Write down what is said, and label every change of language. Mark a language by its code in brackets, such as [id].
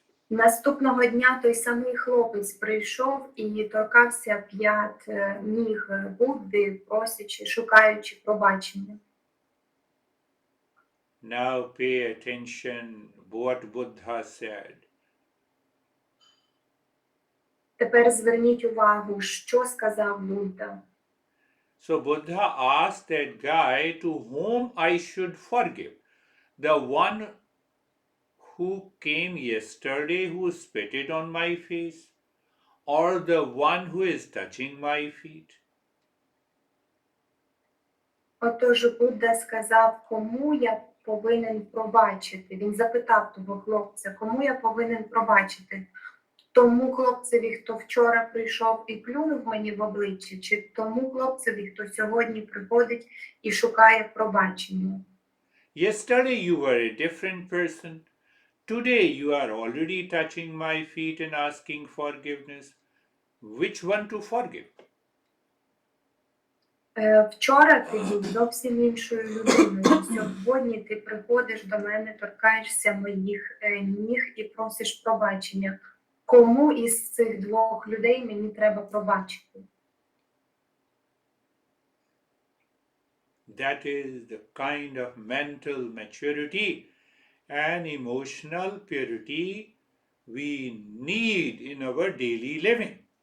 [uk] Наступного дня той самий хлопець прийшов і торкався п'ят ніг Будди, просячи, шукаючи пробачення. [en] Now pay attention what Buddha said. [uk] Тепер зверніть увагу, що сказав Будда. [en] So Buddha asked that guy to whom I should forgive. The one who came yesterday who spitted on my face, or the one who is touching my feet? [uk] Отож Будда сказав, кому я повинен пробачити. Він запитав того хлопця, кому я повинен пробачити. Тому хлопцеві, хто вчора прийшов і плюнув мені в обличчя, чи тому хлопцеві, хто сьогодні приходить і шукає пробачення. [en] Yesterday you were a different person. Today you are already touching my feet and asking forgiveness. Which one to forgive? [uk] Вчора ти був зовсім іншою людиною. Сьогодні ти приходиш до мене, торкаєшся моїх ніг і просиш пробачення. Кому із цих двох людей мені треба пробачити? [en] That is the kind of mental maturity and emotional purity we need in our daily living.